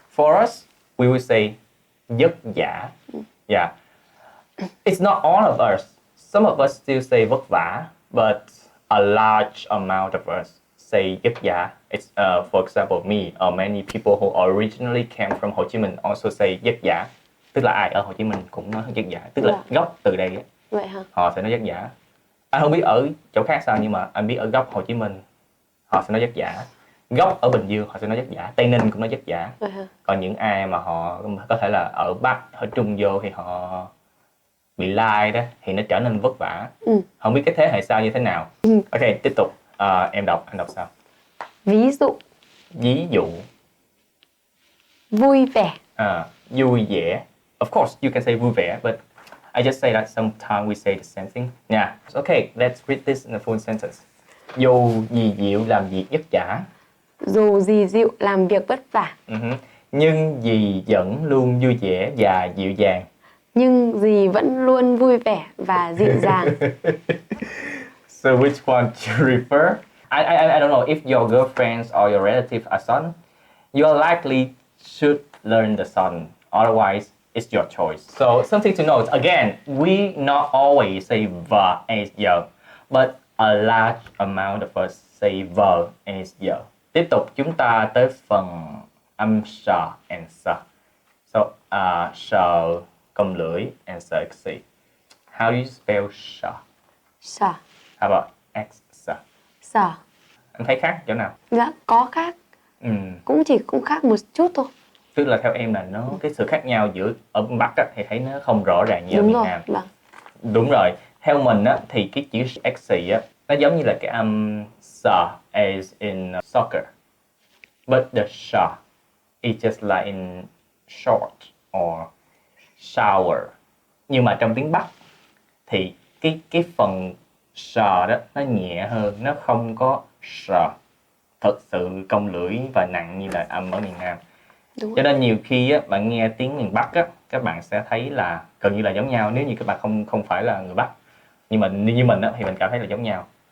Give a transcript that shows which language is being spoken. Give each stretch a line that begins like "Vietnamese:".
English: For us, we will say vất vả. Yeah. It's not all of us. Some of us still say vất vả, but a large amount of us say vất vả. It's for example me or many people who originally came from Hồ Chí Minh also say vất vả.
Vietnamese: Tức là ai ở Hồ Chí Minh cũng nói vất vả, tức là gốc từ đây ấy. Vậy hả? Họ sẽ nói vất vả. Anh không biết ở chỗ khác sao, nhưng mà anh biết ở gốc Hồ Chí Minh họ sẽ nói vất vả. Gốc ở Bình Dương họ sẽ nói vất vả. Tây Ninh cũng nói vất vả. Còn những ai mà họ có thể là ở Bắc, ở Trung vô thì họ bị lai đó thì nó trở nên vất vả. Không biết cái thế hệ sau như thế nào. Ok, tiếp tục. Em đọc, anh đọc sao? Ví dụ. Ví dụ. Vui vẻ. Vui vẻ.
English: Of course you can say vui vẻ, but I just say that sometimes we say the same thing. Yeah. Okay, let's read this in a full sentence.
Vietnamese: Dù gì dịu làm việc vất vả. Dù gì dịu làm việc vất vả. Nhưng dì vẫn luôn vui vẻ và dịu dàng. Nhưng dì vẫn luôn vui vẻ và dịu dàng.
English: So which one do you refer? I don't know if your girlfriends or your relatives are Southern. You likely should learn the Southern. Otherwise, it's your choice. So something to note. Again, we not always say va as yo, but a large amount of us say va as yo.
Vietnamese: Tiếp tục chúng ta tới phần âm sờ and sờ. So sờ cong lưỡi and sờ x.
English: How do you spell sờ?
Vietnamese: Sờ.
English: How about x sờ?
Vietnamese: Sờ. Anh thấy khác chỗ nào? Dạ có khác. Cũng khác một chút thôi. Tức là theo em là nó cái sự khác nhau giữa ở Bắc á, thì thấy nó không rõ ràng như ở miền Nam. Vâng. Đúng rồi. Theo mình á, thì cái chữ x á, nó giống như là cái âm sờ
English: as in soccer. But the sha is just like in short or shower.
Vietnamese: Nhưng mà trong tiếng Bắc thì cái phần sờ đó nó nhẹ hơn, nó không có sờ thật sự cong lưỡi và nặng như là âm ở miền Nam. Cho nên nhiều khi á, bạn nghe tiếng miền Bắc á, các bạn sẽ thấy là gần như là giống nhau nếu như các bạn không phải là người Bắc. Nhưng mà như mình á, thì mình cảm thấy là giống nhau.